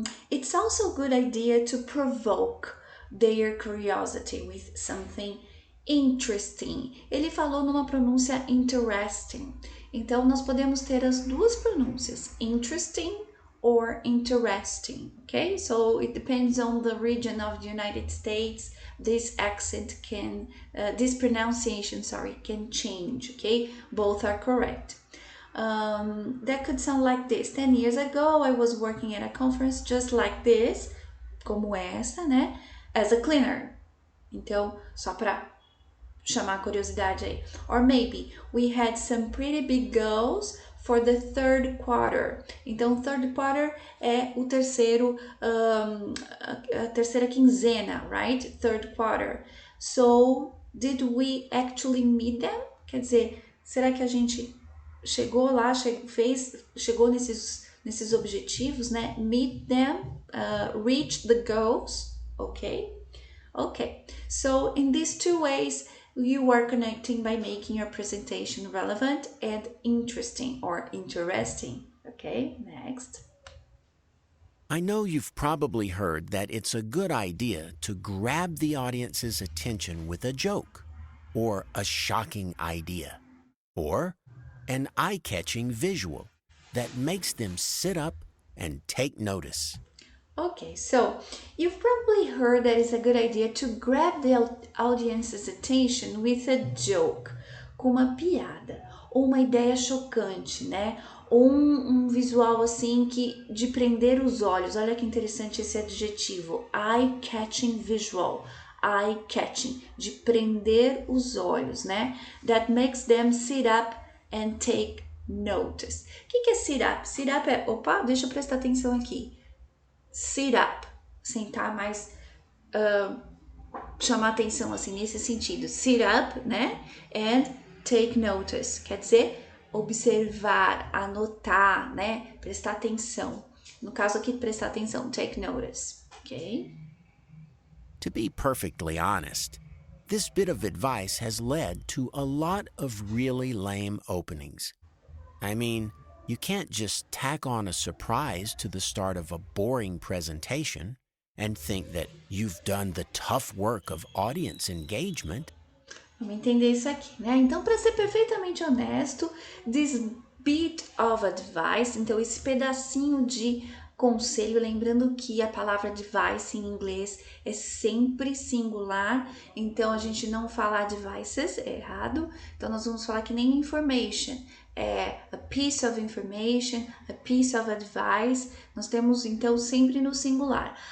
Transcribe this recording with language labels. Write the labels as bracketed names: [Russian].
[English] It's also a good idea to provoke their curiosity with something interesting. [Portuguese] Ele falou numa pronúncia interesting. Então, nós podemos ter as duas pronúncias, [English] interesting or interesting, okay? So it depends on the region of the United States. This accent this pronunciation, can change, okay? Both are correct. That could sound like this. 10 years ago, I was working at a conference just like this, [Portuguese] como essa, né? [English] As a cleaner. [Portuguese] Então, só para chamar a curiosidade aí. [English] Or maybe we had some pretty big goals for the third quarter. [Portuguese] Então, third quarter é o terceiro, a terceira quinzena, right? [English] Third quarter. So, did we actually meet them? [Portuguese] Quer dizer, será que a gente chegou lá, chegou nesses objetivos, né? [English] Meet them, reach the goals, ok? Okay, so in these two ways, you are connecting by making your presentation relevant and interesting or interesting. Okay, next. I know you've probably heard that it's a good idea to grab the audience's attention with a joke, or a shocking idea, or an eye-catching visual that makes them sit up and take notice. Okay, so you've probably heard that it's a good idea to grab the audience's attention with a joke, [Portuguese] com uma piada, ou uma ideia chocante, né? Ou um visual assim que de prender os olhos. Olha que interessante esse adjetivo, eye-catching visual. Eye-catching, de prender os olhos, né? [English] That makes them sit up and take notice. [Portuguese] O que é sit up? Sit up é, opa, deixa eu prestar atenção aqui. Sit up, sentar mais, chamar atenção assim nesse sentido. [English] Sit up, né? And take notice, [Portuguese] quer dizer observar, anotar, né? Prestar atenção. No caso aqui, prestar atenção, take notice, ok? [English] To be perfectly honest, this bit of advice has led to a lot of really lame openings. I mean, you can't just tack on a surprise to the start of a boring presentation and think that you've done the tough work of audience engagement. [Portuguese] Vamos entender isso aqui, né? Então, para ser perfeitamente honesto, [English] this bit of advice, [Portuguese] então esse pedacinho de conselho, lembrando que a palavra advice em inglês é sempre singular, então a gente não fala advices, é errado, então nós vamos falar que nem information, é [English] a piece of information, a piece of advice, [Portuguese] nós temos então sempre no singular.